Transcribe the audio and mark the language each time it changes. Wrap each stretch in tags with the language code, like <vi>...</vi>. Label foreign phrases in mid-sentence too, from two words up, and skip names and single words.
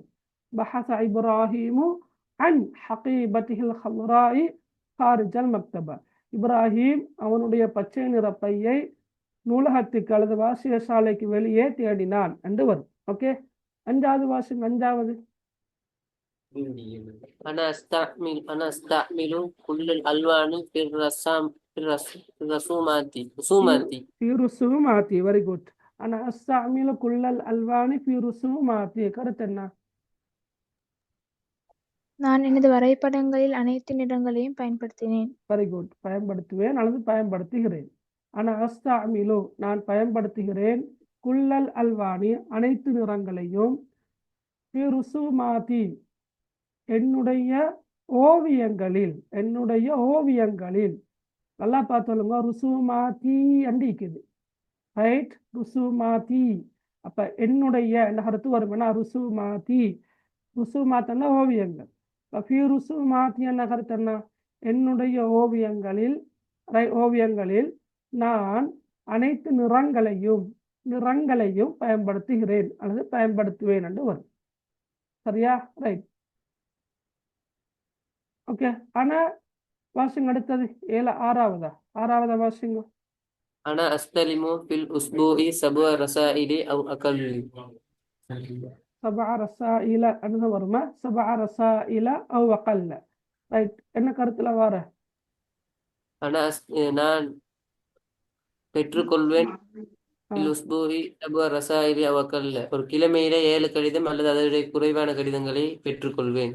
<ar>بحث إبراهيم عن حقيبته الخضراء خارج المكتبة.</ar> <ta>இப்ராஹிம் அவனுடைய பச்சை நிற பையை நூலகத்துக்கு அல்லது வாசியசாலைக்கு வெளியே தேடினான் என்று வரும். ஓகே. அஞ்சாவது வாசிங்க. அஞ்சாவது.</ta> <ar>أنا أستعمل كل الألوان في الرسومات.</ar> <en>Very good.</en> <ar>أنا أستعمل كل الألوان في رسومات.</ar> <ta>கருத்து என்ன? நான் எனது வரைபடங்களில் அனைத்து நிறங்களையும் பயன்படுத்தினேன்.</ta> <en>Very good.</en> <ta>பயன்படுத்துவேன் அல்லது பயன்படுத்துகிறேன்.</ta> <ar>أنا أستعمل</ar> <ta>நான் பயன்படுத்துகிறேன்</ta> <ar>كل الألوان</ar> <ta>அனைத்து நிறங்களையும்</ta> <ar>في رسومات</ar> <ta>என்னுடைய ஓவியங்களில். நல்லா பார்த்துங்க. ருசுமாத்தி அண்டிக்குது. ரைட். ருசுமாத்தி. அப்ப என்னுடைய என்ன கருத்து வரும்? ருசுமாத்தன்னா ஓவியங்கள். ருசுமாத்தி என்ன கருத்து என்ன? என்னுடைய ஓவியங்களில் நான் அனைத்து நிறங்களையும் பயன்படுத்துகிறேன் அல்லது பயன்படுத்துவேன் என்று வரும். சரியா? ரைட். ஓகே. ஆனா வாசிங்க அடுத்தது. ஆறாவதா வாசிங்க.</ta> <ar>أنا أستلم في الأسبوع 7 رسائل أو أقل. سبع رسائل</ar> <ta>அப்படின்னு வருமா?</ta> <ar>سبع رسائل أو أقل.</ar> <ta>ரைட், என்ன கருத்துல வர? ஆனா நான் பெற்றுக்கொள்வேன் ஆ,</ta> <ar>أسبوع سبع رسائل أو أقل.</ar> <ta>ஒரு கிழமையில 7 கடிதம் அல்லது அதை விட குறைவான கடிதங்களை பெற்றுக்கொள்வேன்.</ta>